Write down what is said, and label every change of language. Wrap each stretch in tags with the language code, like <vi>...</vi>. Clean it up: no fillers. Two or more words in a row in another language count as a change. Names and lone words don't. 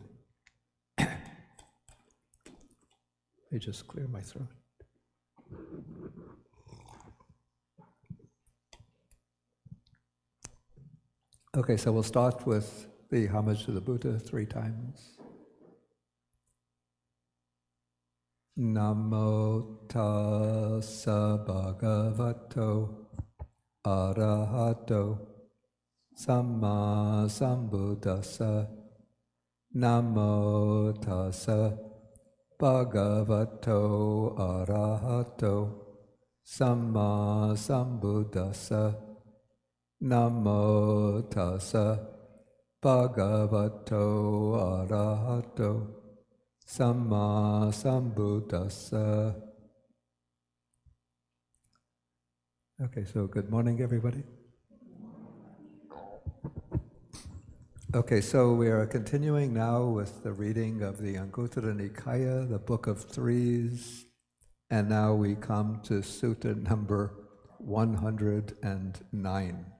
<en>Let me just clear my throat. Okay, so we'll start with the homage to the Buddha 3 times.</en> <pi>Namo tassa bhagavato arahato samma sambuddhassa. Namo tassa bhagavato arahato samma sambuddhassa. Namo tassa bhagavato arahato samma sambuddhassa.</pi> <en>Okay, so good morning, everybody. Okay, so we are continuing now with the reading of the Anguttara Nikaya, the Book of Threes, and now we come to Sutta number 109.</en>